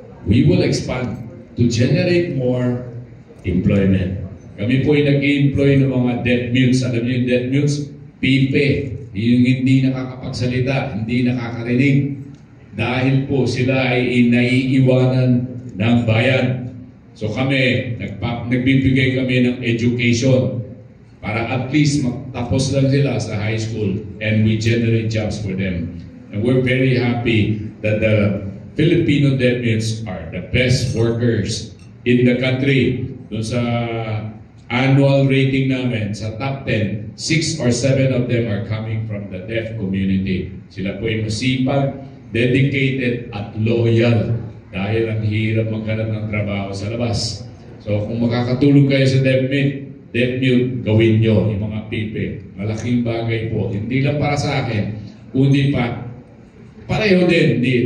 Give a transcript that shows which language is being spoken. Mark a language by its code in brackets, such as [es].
[en] We will expand to generate more employment. [tl] Kami po ay nag-i-employ ng mga deaf mutes. Alam niyo yung deaf mutes? Pipe. Yung hindi nakakapagsalita, hindi nakakarinig. Dahil po sila ay naiiwanan ng bayan. So kami, nagbibigay kami ng education para at least magtapos lang sila sa high school [en] and we generate jobs for them. And we're very happy that the Filipino deaf mutes are the best workers in the country. [tl] Doon sa annual rating namin, sa [en] top 10, 6 or 7 of them are coming from the deaf community. [tl] Sila po ay masipag, dedicated at loyal dahil ang hirap maghanap ng trabaho sa labas. So kung makakatulong kayo sa deaf mute, gawin nyo yung mga pipe. Malaking bagay po. Hindi lang para sa akin, kundi pareho din.